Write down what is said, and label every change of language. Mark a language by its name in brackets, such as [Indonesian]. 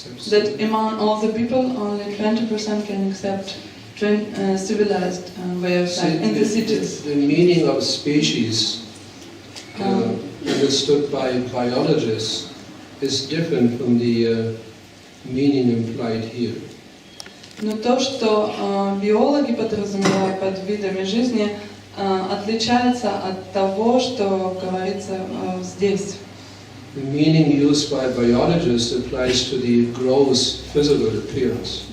[English] That among all the people, only 20% can accept civilized way of life in the cities. The meaning of species, understood by biologists, is different from the meaning implied here. [Russian] Но то, что биологи подразумевают под видами жизни, отличается от того, что говорится здесь. [English] The meaning used by biologists applies to the gross physical appearance.